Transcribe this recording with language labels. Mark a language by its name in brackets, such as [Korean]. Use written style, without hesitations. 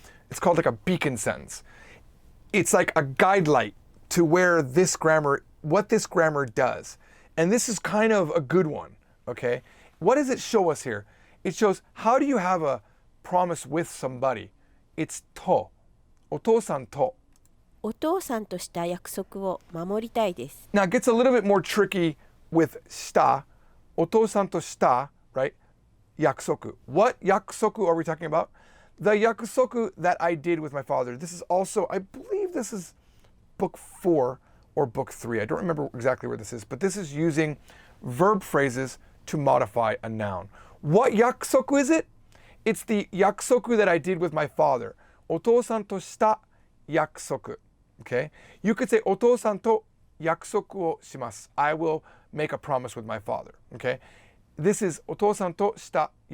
[English] It's called like a beacon sentence. It's like a guide light to what this grammar does. And this is kind of a good one, okay? What does it show us here? It shows, how do you have a promise with somebody? It's to. [Japanese] お父さんと。お父さんとした約束を守りたいです。 [English] Now it gets a little bit more tricky with した。 [Japanese] お父さんとした、 [English] right? [Japanese] 約束. [English] What 約束 are we talking about? The 約束 that I did with my father. This is also, I believe this is book 4 or book 3. I don't remember exactly where this is, but this is using verb phrases to modify a noun. What 約束 is it? It's the 約束 that I did with my father. [Japanese] お父さんとした約束.Okay? [English] You could say [Japanese] お父さんと約束をします. [English] I will make a promise with my father. Okay? This is [Japanese] お父さんとした